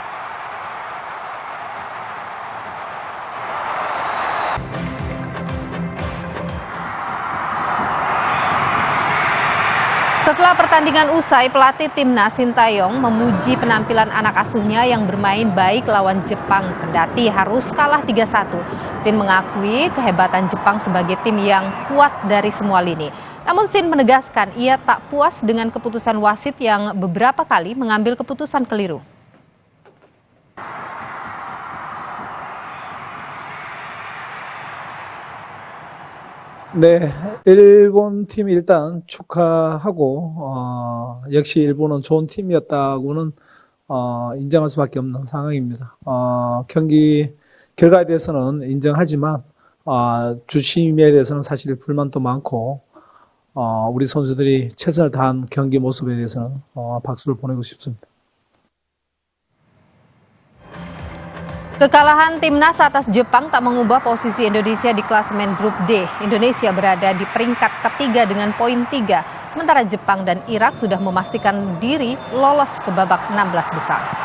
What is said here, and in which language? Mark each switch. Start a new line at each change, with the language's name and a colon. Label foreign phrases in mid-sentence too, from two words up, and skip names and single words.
Indonesian: Setelah pertandingan usai, pelatih Timnas Sintayong memuji penampilan anak asuhnya yang bermain baik lawan Jepang kendati harus kalah 3-1. Sin mengakui kehebatan Jepang sebagai tim yang kuat dari semua lini. Namun Sin menegaskan ia tak puas dengan keputusan wasit yang beberapa kali mengambil keputusan keliru.
Korean: 네, 일본 팀 일단 축하하고 역시 일본은 좋은 팀이었다고는 인정할 수밖에 없는 상황입니다. 경기 결과에 대해서는 인정하지만 주심에 대해서는 사실 불만도 많고 우리 선수들이 최선을 다한 경기 모습에 대해서는 박수를 보내고 싶습니다.
Indonesian: Kekalahan Timnas atas Jepang tak mengubah posisi Indonesia di klasemen grup D. Indonesia berada di peringkat ketiga dengan poin 3, sementara Jepang dan Irak sudah memastikan diri lolos ke babak 16 besar.